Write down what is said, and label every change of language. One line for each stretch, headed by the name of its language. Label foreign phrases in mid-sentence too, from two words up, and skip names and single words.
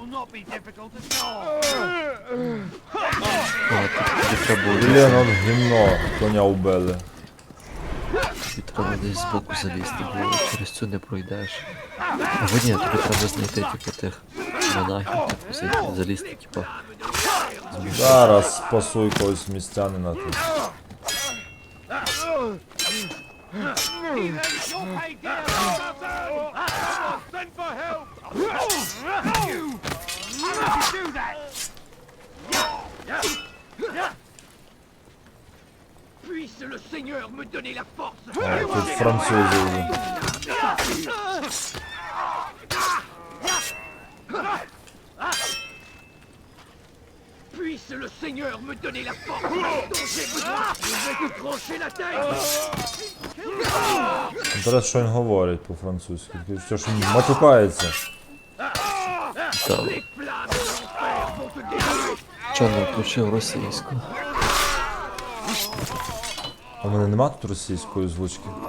English: be difficult at all.
Ukrainian: Блін, от гімно, коня вбили. Тобі треба десь збоку залізти, бо через цю не пройдеш. Або ні, тобі треба знайти типу тих монахів, типу залізти, типу. Зараз спасу якогось містянина тут.
English: Send for help!
French: Puisse le Seigneur me donner la force!
Ukrainian: О, тут французи вже.
French: Puisse le Seigneur me donner la force dont j'ai besoin! Je vais te trancher la tête!
Ukrainian: Інтерес, що він говорить по-французьки. Що ж він матюкається. Так. Чого не включив російську? А в мене нема тут російської озвучки.